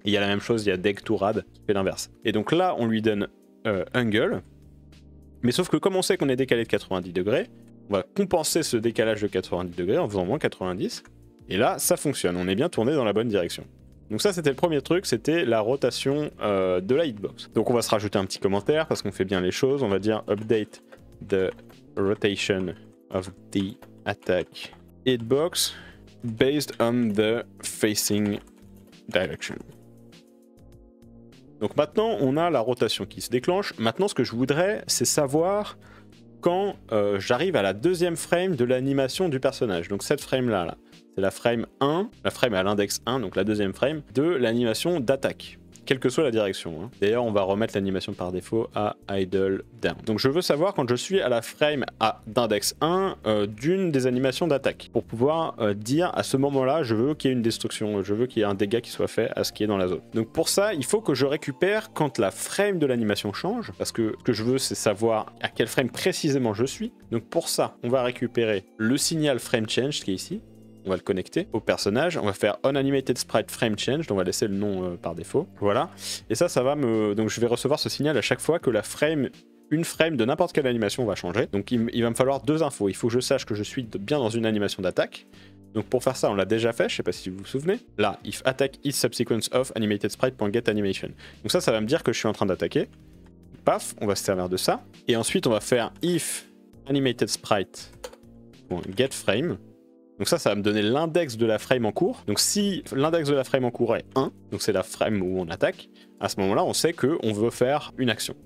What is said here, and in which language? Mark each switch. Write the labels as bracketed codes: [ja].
[fr] Et il y a la même chose, il y a deg to rad, qui fait l'inverse. Et donc là, on lui donne angle, mais sauf que comme on sait qu'on est décalé de 90 degrés, on va compenser ce décalage de 90 degrés en faisant moins 90. Et là, ça fonctionne, on est bien tourné dans la bonne direction. Donc ça, c'était le premier truc, c'était la rotation de la hitbox. Donc on va se rajouter un petit commentaire parce qu'on fait bien les choses. On va dire [en] update the rotation of the attack hitbox based on the facing direction. [fr] Donc maintenant, on a la rotation qui se déclenche. Maintenant, ce que je voudrais, c'est savoir quand j'arrive à la deuxième frame de l'animation du personnage. Donc cette frame-là, là, c'est la frame 1, la frame à l'index 1, donc la deuxième frame de l'animation d'attaque, quelle que soit la direction. Hein. D'ailleurs, on va remettre l'animation par défaut à idle down. Donc je veux savoir quand je suis à la frame d'index 1 d'une des animations d'attaque, pour pouvoir dire à ce moment-là, je veux qu'il y ait une destruction, je veux qu'il y ait un dégât qui soit fait à ce qui est dans la zone. Donc pour ça, il faut que je récupère quand la frame de l'animation change, parce que ce que je veux, c'est savoir à quel frame précisément je suis. Donc pour ça, on va récupérer le signal frame change qui est ici. On va le connecter au personnage, on va faire onAnimated sprite frame change, on va laisser le nom par défaut, voilà. Et ça va me... Donc je vais recevoir ce signal à chaque fois que une frame de n'importe quelle animation va changer. Donc il va me falloir deux infos, il faut que je sache que je suis bien dans une animation d'attaque. Donc pour faire ça, on l'a déjà fait, je sais pas si vous vous souvenez. Là, [en] if attack is subsequence of animated sprite.getAnimation. [fr] Donc ça va me dire que je suis en train d'attaquer. Paf, on va se servir de ça. Et ensuite, on va faire [en] if animated sprite.getFrame. [fr] Donc ça va me donner l'index de la frame en cours. Donc si l'index de la frame en cours est 1, donc c'est la frame où on attaque, à ce moment-là, on sait qu'on veut faire une action.